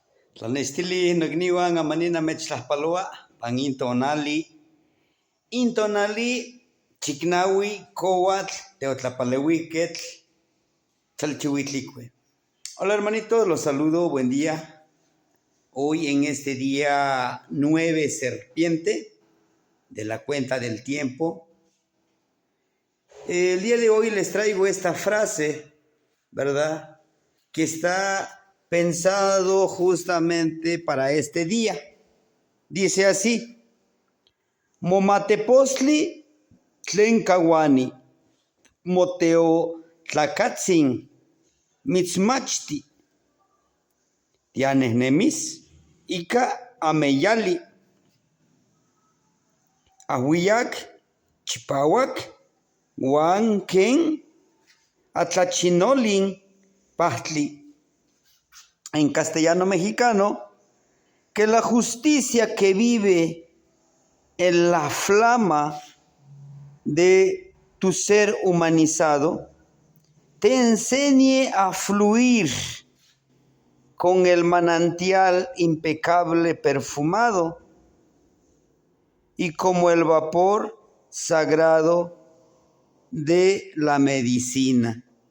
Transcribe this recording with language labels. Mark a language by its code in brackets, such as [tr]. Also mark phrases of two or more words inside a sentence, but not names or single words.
[nah] Tlanextili nokniuan amanina mechtlajpaloa pan intonali chiknaui kowatl teotlapaleuiketl chalchihuitlicue. [es] Hola hermanitos, los saludo, buen día. Hoy en este día 9 serpiente de la cuenta del tiempo. El día de hoy les traigo esta frase, ¿verdad? Que está pensado justamente para este día. Dice así: [nah] Momatepostli tlenkawani, moteo tlakatzin, mitzmachti, tianehnemis, ika ameyali, ahuiyak, chipawak, wan ken, atlachinolin, pahtli. [es] En castellano mexicano, que la justicia que vive en la flama de tu ser humanizado te enseñe a fluir con el manantial impecable perfumado y como el vapor sagrado de la medicina.